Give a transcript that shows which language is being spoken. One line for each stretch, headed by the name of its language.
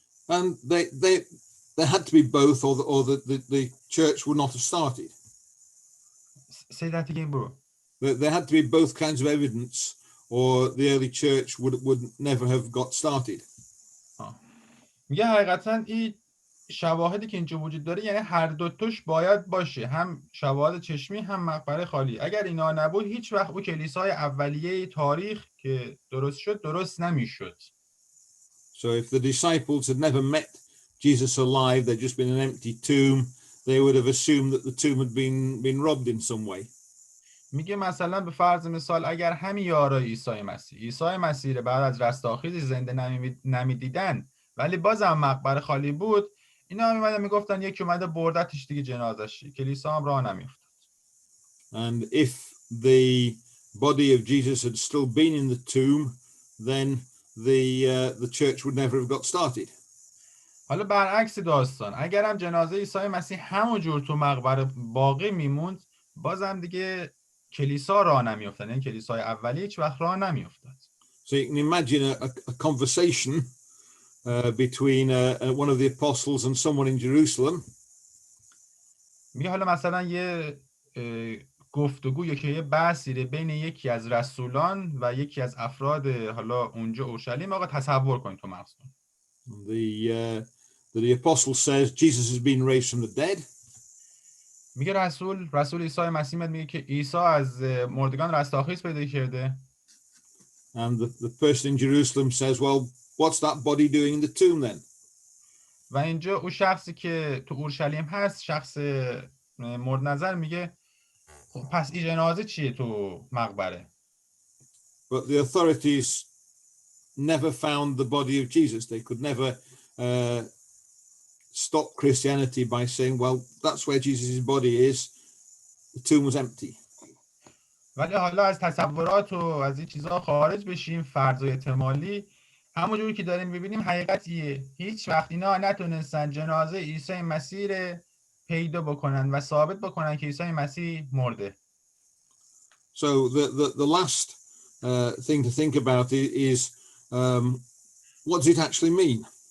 English: And they had to be both or the church would not have started. Say that again, bro. There had to be both kinds of evidence or the early church would never have got started.
Persian: میگه حقیقتا این شواهدی که اینجا وجود داره یعنی هر دو توش باید باشه، هم شواهد چشمی هم مقبره خالی. اگر اینا نبود هیچ وقت او کلیسای اولیه تاریخ که درست شد درست نمیشد.
English: So if the disciples had never met Jesus alive, there'd just been an empty tomb, they would have assumed that the tomb had been robbed in some way.
Persian: میگه مثلا به فرض مثال اگر همین یارای عیسی مسیح رو بعد از رستاخیز زنده نمیدیدن ولی بازم مقبره خالی بود، اینا میمدن میگفتن یکی اومده بردتش دیگه جنازش، کلیسا هم راه نمیافتاد.
English: And if the body of Jesus had still been in the tomb, then the church would never have got started.
Persian: حالا برعکس داستان، اگرم جنازه عیسی مسیح همونجور تو مقبره باقی میموند، بازم دیگه کلیسا راه نمیافتاد، یعنی کلیسای اولیه هیچ وقت راه نمیافتاد.
English: So you can imagine a conversation between one of the apostles and someone in Jerusalem.
Persian: میگه حالا مثلا یه گفتگو که یه بحثی بین یکی از رسولان و یکی از افراد حالا اونجا اورشلیم، آقا تصور کنید تو مغزتون.
English: The apostle says Jesus has been raised from the dead.
Persian: میگه رسول عیسی مسیح میگه که عیسی از مردگان رستاخیز پیدا کرده.
English: And the person in Jerusalem says, well, what's that body doing in the tomb then?
Persian: و اینجا اون شخصی که تو اورشلیم هست، شخص مورد نظر، میگه خب پس این جنازه چیه تو مقبره؟
English: But the authorities never found the body of Jesus. They could never stop Christianity by saying, well, that's where Jesus' body is. The tomb was empty.
Persian: ولی حالا از تصورات و از این چیزها خارج بشیم، فرض و احتمالی، همونجوری که داریم ببینیم حقیقتیه. هیچ وقت اینا نتونستن جنازه عیسی مسیح پیدا بکنن و ثابت بکنن که عیسی مسیح مرده.
English: So the last thing to think about is what does it actually mean?